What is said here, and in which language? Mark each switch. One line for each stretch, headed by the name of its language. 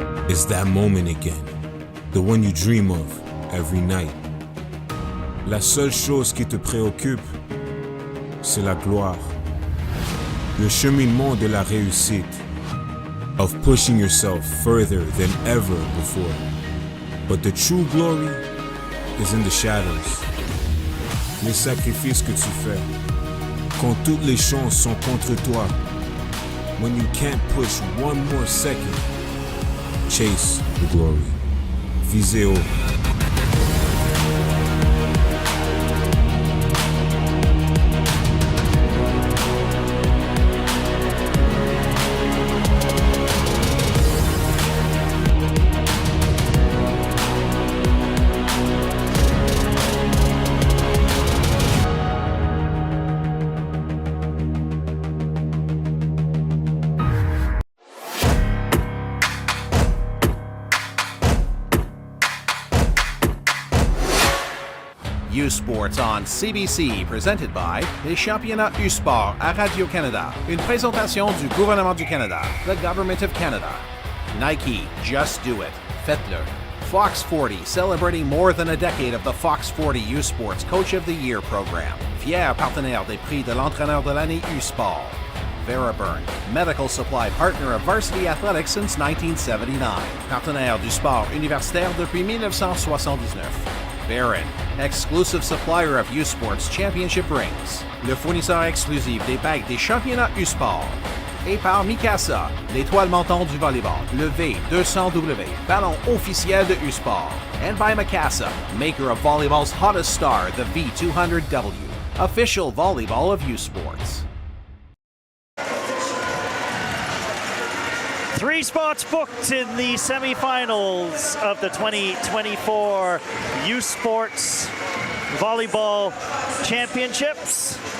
English: It's that moment again, the one you dream of every night.
French: La seule chose qui te préoccupe, c'est la gloire. Le cheminement de la réussite,
English: of pushing yourself further than ever before. But the true glory is in the shadows.
French: Les sacrifices que tu fais, quand toutes les chances sont contre toi.
English: When you can't push one more second, chase the glory.
French: Visez haut.
English: U-Sports on CBC, presented by
French: les championnats U-Sport à Radio-Canada. Une présentation du gouvernement du Canada,
English: the Government of Canada. Nike, just do it.
French: Faites-le.
English: Fox 40, celebrating more than a decade of the Fox 40 U-Sports Coach of the Year program.
French: Fier partenaire des prix de l'entraîneur de l'année U-Sport.
English: Veriburn, medical supply partner of varsity athletics since 1979.
French: Partenaire du sport universitaire depuis 1979.
English: Barron, exclusive supplier of U-Sports Championship rings.
French: Le fournisseur exclusif des bagues des championnats U-Sport. Et par McMaster, l'étoile montante du volleyball, le V200W, ballon officiel de U-Sport.
English: And by McMaster, maker of volleyball's hottest star, the V200W, official volleyball of U-Sports. 3 spots booked in the semifinals of the 2024 U-Sports Volleyball Championships.